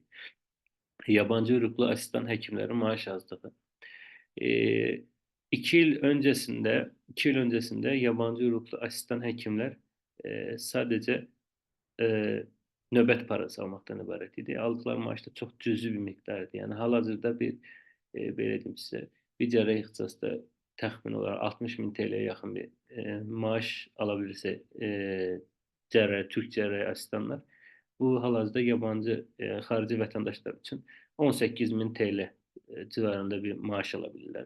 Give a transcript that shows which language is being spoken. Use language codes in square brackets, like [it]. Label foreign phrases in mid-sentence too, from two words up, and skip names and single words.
[tr] Yabancı uyruklu asistan hekimlerin maaş azlığı. E, 2 yıl öncesinde yabancı uyruklu asistan hekimler sadece e, nöbet parası almaktan ibaret idi. Aldıkları maaş da çok cüzi bir miktardı. [az] Yani hal-hazırda belə deyim sizə, bir cərrah ixtisasda təxmin olaraq 60 min TL'ye yaxın bir maaş alabilirsə Türk cərrah asistanlar, bu hal-hazırda yabancı, xarici vətəndaşlar üçün [tr] 18 min TL civarında bir maaş alabilirler.